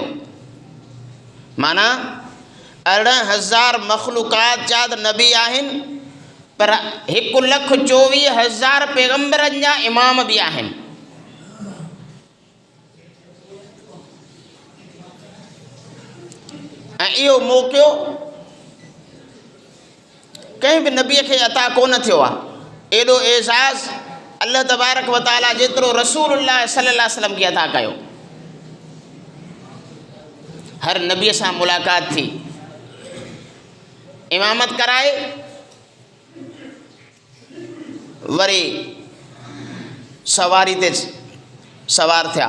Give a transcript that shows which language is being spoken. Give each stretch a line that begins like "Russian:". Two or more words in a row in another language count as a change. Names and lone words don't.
Sindhi: माना 18,000 मख़लूक़ात जाद नबी आहिनि पर 1,24,000 पैगंबरनि जा इमाम बि आहिनि। ऐं इहो मौक़ो कंहिं बि नबीअ खे अता कोन थियो आहे। एॾो एज़ाज़
Arabic: الله تبارك وتعالى
Sindhi: जेतिरो
Arabic: رسول الله صلى الله عليه وسلم
Sindhi: खे अता कयो। हर नबीअ सां मुलाक़ात थी, इमामत कराए वरी सवारी ते सवार थिया।